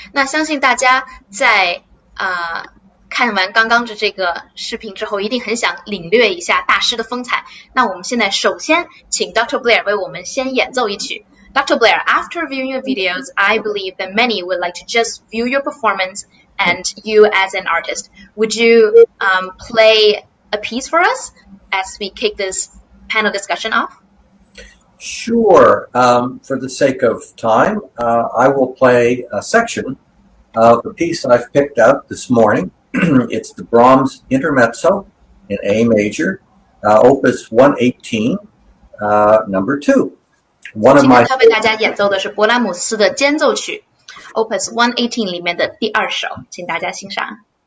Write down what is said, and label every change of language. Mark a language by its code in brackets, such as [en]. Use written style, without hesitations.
[zh] 那相信大家在看完刚刚的这个视频之后，一定很想领略一下大师的风采。那我们现在首先请 Dr. Blair 为我们先演奏一曲。 [en] Dr. Blair, after viewing your videos, I believe that many would like to just view your performance and you as an artist. Would you play a piece for us as we kick this panel discussion off? Sure. For the sake of time, I will play a section of a piece that I've picked up this morning. It's the Brahms Intermezzo in A major, Opus 118, number 2. [zh] 今天他为大家演奏的是勃拉姆斯的间奏曲 Opus 118里面的第2首，请大家欣赏。